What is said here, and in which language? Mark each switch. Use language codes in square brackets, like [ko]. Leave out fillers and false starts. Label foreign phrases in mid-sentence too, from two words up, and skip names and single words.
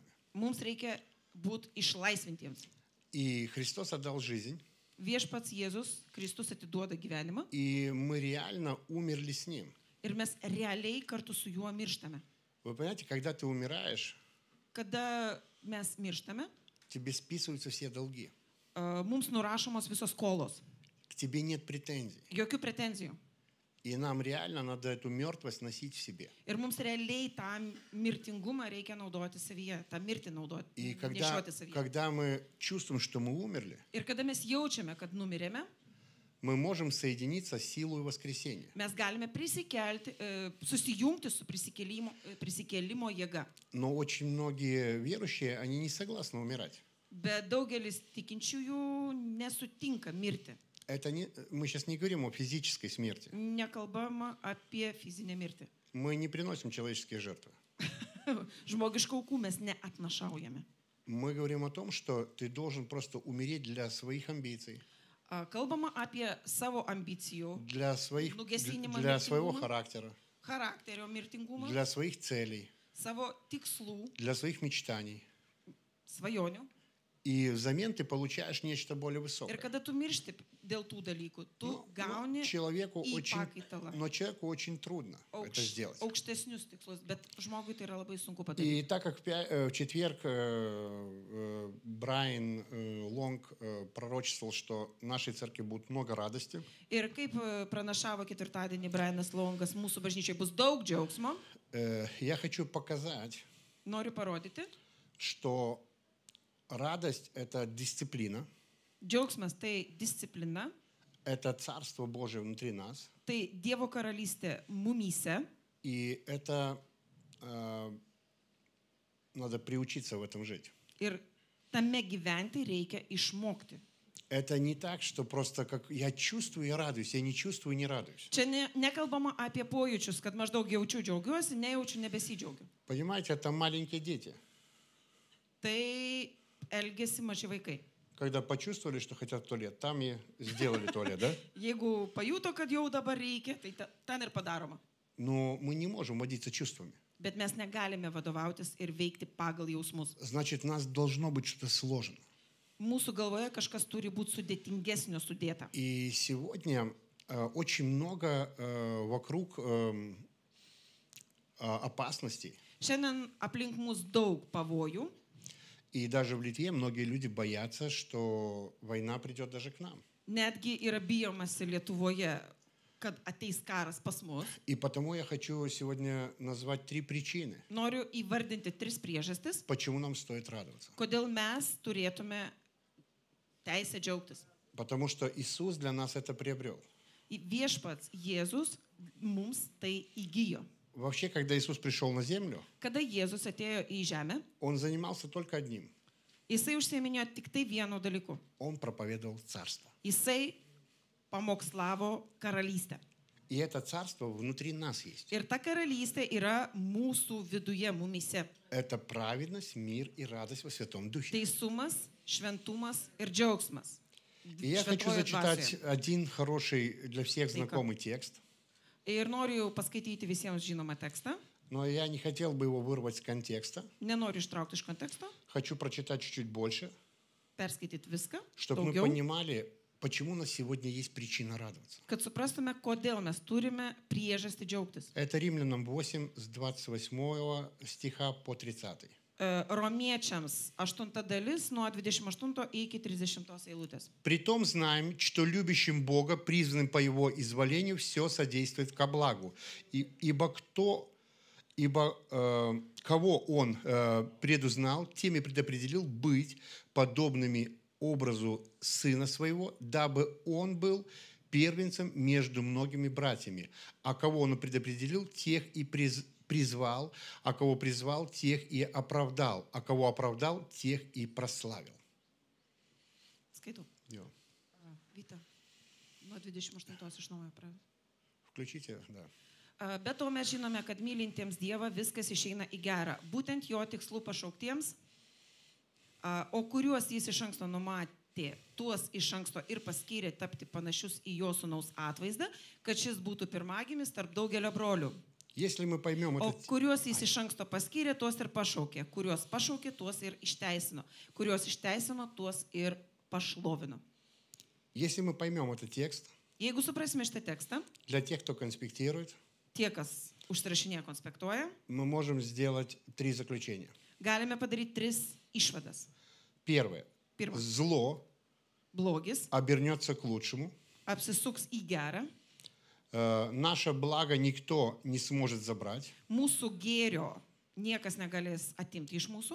[lt] Mums reikia būti išlaisvintiems. [ru] И Христос отдал жизнь. [lt] Viešpats Jėzus Kristus atiduoda gyvenimą [ru] И мы реально умерли с Ним. [lt] ir mes realiai kartu su juo mirštame. [ru] Вы понимаете, когда ты умираешь, [lt] Kada mes mirštame, [ru] тебе списываются все долги. [lt] mums nurašomos visos skolos. [ru] К тебе нет претензий. [lt] Jokių pretenzijų. [ru] И нам реально надо эту мертвость носить в себе. [lt] Ir mums realiai tą mirtingumą reikia naudoti savyje, tą mirtį naudoti, [ru] И [lt] nešioti savyje. [ru] когда мы чувствуем, что мы умерли, [lt] Ir kada mes jaučiame, kad numirėme, [ru] мы можем соединиться с силой воскресения. [lt] mes galime prisikelti, susijungti su prisikėlimo jėga. [ru] Но очень многие верующие, они не согласны умирать. [lt] Bet daugelis tikinčiųjų nesutinka mirti. [ru] Мы сейчас не говорим о физической смерти. [lt] Nekalbama apie fizinę mirtį. [ru] Мы не приносим человеческие жертвы. [lt] Žmogiškų aukų mes neatnašaujame. [ru] Мы говорим о том, что ты должен просто умереть для своих амбиций, [lt] Kalbama apie savo ambicijų, [ru] для своего [lt] mirtingumą, [ru] характера, [lt] charakterio mirtingumą, [ru] для своих целей, [lt] savo tikslų, [ru] для своих мечтаний. [lt] svajonių. [ru] И взамен ты получаешь нечто более [lt] Ir [ru] высокое. [lt] kada tu miršti dėl tų dalykų, tu [ru] Но [lt] gauni [ru] человеку [lt] į pakaitalą [ru] очень трудно это сделать. [lt] aukštesnius tikslus, bet žmogui tai yra labai sunku [ru] И [lt] padaryti. [ru] так как в четверг Брайан Лонг пророчествовал, что в нашей церкви будет много радости, [lt] Ir kaip pranašavo ketvirtadienį Brianas Longas, mūsų bažnyčiai bus daug džiaugsmo, [ru] я хочу показать, [lt] noriu parodyti, [ru] что радость – это дисциплина, [lt] džiaugsmas tai disciplina, [ru] это Царство Божие внутри нас. [lt] tai Dievo karalystė mumyse. [ru] И это надо приучиться в этом жить. [lt] Ir tame gyventi reikia išmokti. [ru] Это не так, что просто как я чувствую и радуюсь, я не чувствую и не радуюсь. [lt] Čia nekalbama apie pojūčius, kad maždaug jaučiu džiaugiuosi, nejaučiu nebesidžiaugiu. [ru] Понимаете, это маленькие дети. [lt] Tai elgesi maži vaikai. [ru] Когда почувствовали, что хотят в туалет, там и сделали туалет, да? [lt] Jeigu pajuto, kad jau dabar reikia, tai ten ir padaroma. [ru] Но мы не можем водиться чувствами. [lt] Bet mes negalime vadovautis ir veikti pagal jausmus. [ru] Значит, у нас должно быть что-то сложено. [lt] Mūsų galvoje kažkas turi būti sudėtingesnio sudėta. [ru] И сегодня очень много вокруг опасностей. [lt] Šiandien aplink mus daug pavojų. [ru] И даже в Литве многие люди боятся, что война придет даже к нам. [lt] Netgi yra bijomasi Lietuvoje, kad ateis karas pas mus. [ru] И потому я хочу сегодня назвать 3 причины, [lt] Noriu įvardinti 3 priežastis, [ru] почему нам стоит радоваться. [lt] kodėl mes turėtume teisę džiaugtis. [ru] Потому что Иисус для нас это приобрел. [lt] Viešpats Jėzus mums tai įgijo. [ru] Вообще, когда Иисус пришел на землю, [lt] Kada Jėzus atėjo į žemę, [ru] Он занимался только одним. [lt] jisai užsieminėjo tik tai vienu dalyku. [ru] Он проповедовал царство. [lt] Jisai pamokslavo karalystę. [ru] И это царство внутри нас есть. [lt] Ir ta karalystė yra mūsų viduje, mumyse. [ru] Это праведность, мир и радость во Святом Духе. [lt] Teisumas, šventumas ir džiaugsmas. [ru] И я хочу [lt] Šventojoje [ru] зачитать [lt] dvasioje. [ru] один хороший для всех знакомый текст. [lt] Ir noriu paskaityti visiems žinomą tekstą. [ru] Но я не хотел бы его вырвать с контекста. [lt] Nenoriu ištraukti iš konteksto. [ru] Хочу прочитать чуть-чуть больше, [lt] Perskaityti viską. [ru] чтобы мы [lt] Daugiau. [ru] понимали, почему у нас сегодня есть причина радоваться. [lt] Kad suprastume, kodėl mes turime priežastį džiaugtis. [ru] Это Римлянам 8 с 28 стиха по 30. [lt] Romiečiams 8 dalis nuo 28 iki 30 eilutės. [ru] Притом знаем, что любящим Бога, призванным по Его изволению, все содействует ко благу. Ибо кого Он предузнал, тем и предопределил быть подобными образу Сына Своего, дабы Он был первенцем между многими братьями. А кого Он предопределил, тех и призвал, а кого призвал, тех и оправдал, а кого оправдал, тех и прославил. [lt] Skaitau. Jo. Vita. Nuo 28 iš naujo pradėjau. [ru] Включите, да. [lt] Be to mes žinome, kad mylintiems Dievą viskas išeina į gerą. Būtent jo tikslų pašauktiems, o kuriuos jis iš anksto numatė, tuos iš anksto ir paskyrė tapti panašius į jo sūnaus atvaizdą, kad šis būtų pirmagimis tarp daugelio brolių. [ru] Если мы поймем [lt] O [ru] это, [lt] kuriuos jis iš anksto paskyrė, tuos ir pašaukė. Kuriuos pašaukė, tuos ir išteisino. Kuriuos išteisino, tuos ir pašlovino. [ru] если мы поймем этот текст, [lt] Jeigu suprasime šitą tekstą, [ru] для тех, кто конспектирует, [lt] tie, kas užsirašinėje, konspektuoja, [ru] мы можем сделать 3 заключения. [lt] galime padaryti 3 išvadas. [ru] Первое. [lt] Pirma, [ru] Зло [lt] blogis [ru] обернется к лучшему. [lt] apsisuks į gerą, [ru] Наше благо никто не сможет забрать. [lt] mūsų gėrio niekas negalės atimti iš mūsų.